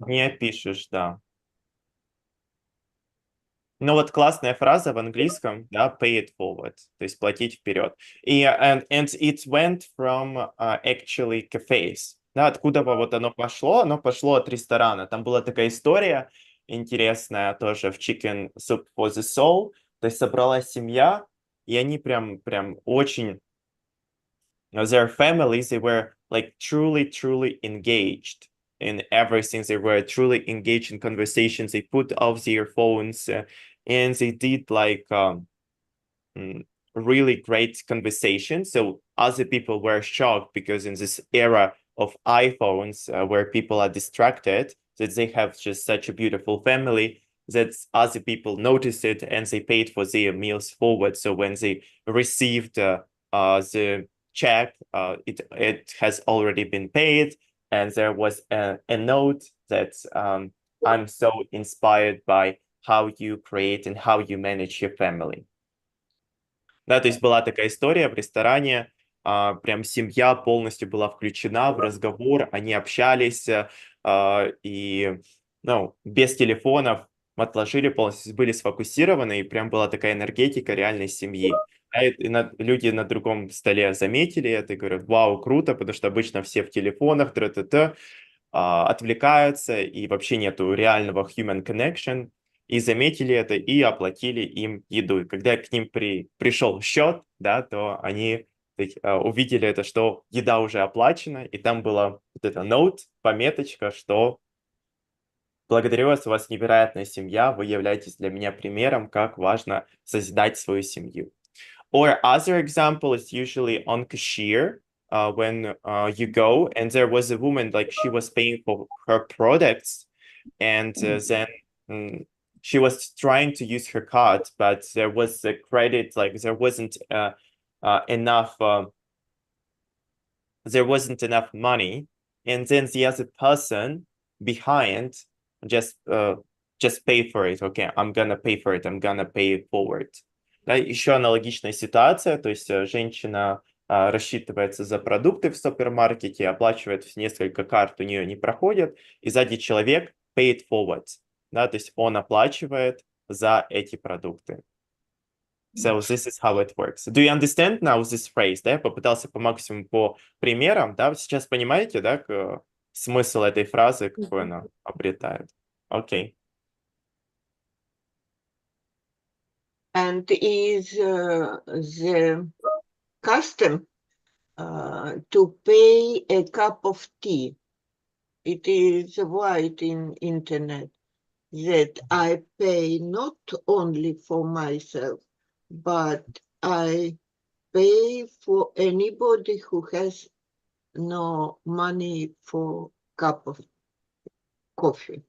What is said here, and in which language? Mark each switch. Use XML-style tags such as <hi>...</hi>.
<ru>Не опишешь, да. Ну вот классная фраза в английском, да,</ru> <en>pay it forward,</en> <ru>то есть платить вперед. И</ru> <en>and it went from actually cafes.</en> <ru>Да, откуда вот оно пошло от ресторана. Там была такая история, интересное тоже в Chicken Soup for the Soul. То есть собралась семья, и они прям очень...</ru> <en>Their families, they were like truly engaged in everything. They were truly engaged in conversations. They put off their phones and they did like really great conversation. So other people were shocked because in this era of iPhones where people are distracted, that they have just such a beautiful family, that other people noticed it and they paid for their meals forward. So when they received the check, it has already been paid, and there was a note that I'm so inspired by how you create and how you manage your family.</en> <ru>Да, то есть была такая история в ресторане, прям семья полностью была включена в разговор, они общались, и, ну, без телефонов отложили полностью, были сфокусированы, и прям была такая энергетика реальной семьи. Люди на другом столе заметили это и говорят: вау, круто, потому что обычно все в телефонах, отвлекаются, и вообще нету реального</ru> <en>human connection.</en> <ru>И заметили это, и оплатили им еду. И когда к ним пришел счет, да, то они увидели это, что еда уже оплачена, и там была вот эта note, пометочка, что благодарю вас, у вас невероятная семья, вы являетесь для меня примером, как важно созидать свою семью.</ru> <en>Or other example is usually on cashier, when you go, and there was a woman, like she was paying for her products, and then she was trying to use her card, but there was a credit, like there wasn't enough money, and then the other person behind just pay for it. Okay, I'm gonna pay for it, I'm gonna pay it forward.</en> <ru>Да, еще аналогичная ситуация, то есть женщина рассчитывается за продукты в супермаркете, оплачивает несколько карт, у нее не проходят, и сзади человек</ru> <en>pay it forward.</en> <ru>Да, то есть он оплачивает за эти продукты.</ru> <en>So this is how it works. Do you understand now this phrase?</en> <ru>Да, я попытался по максимуму по примерам, да, вы сейчас понимаете, да, смысл этой фразы, какой она обретает? Окей.</ru> <en>And is the custom to pay a cup of tea. It is white in internet that I pay not only for myself, but I pay for anybody who has no money for cup of coffee.</en>